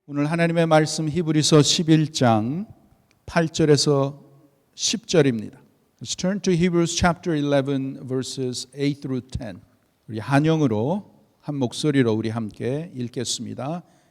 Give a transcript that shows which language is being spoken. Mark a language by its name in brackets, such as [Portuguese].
[Korean] 오늘 하나님의 말씀 히브리서 11장 8절에서 10절입니다. [English] Let's turn to Hebrews chapter 11 verses 8 through 10. [Korean] 우리 한영으로 한 목소리로 우리 함께 읽겠습니다.